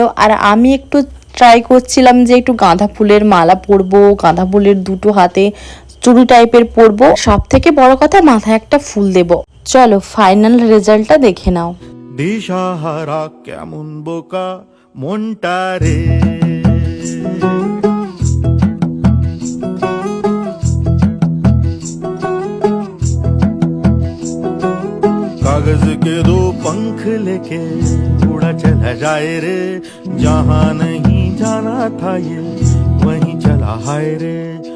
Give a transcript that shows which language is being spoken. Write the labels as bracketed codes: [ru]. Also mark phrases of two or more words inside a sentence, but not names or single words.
[bn] আর আমি একটু ট্রাই করছিলাম যে একটু গাঁদা ফুলের মালা পরবো, গাঁদা ফুলের দুটো হাতে চুড়ি টাইপের পরবো, সব থেকে বড় কথা মাথায় একটা ফুল দেব। চলো [en] final result [bn] দেখে নাও। দিশাহারা কেমন বোকা মনটা রে, [hi] कागज के दो पंख लेके उड़ा चला जाए रे, जहाँ नहीं जाना था ये वहीं चला हाय रे।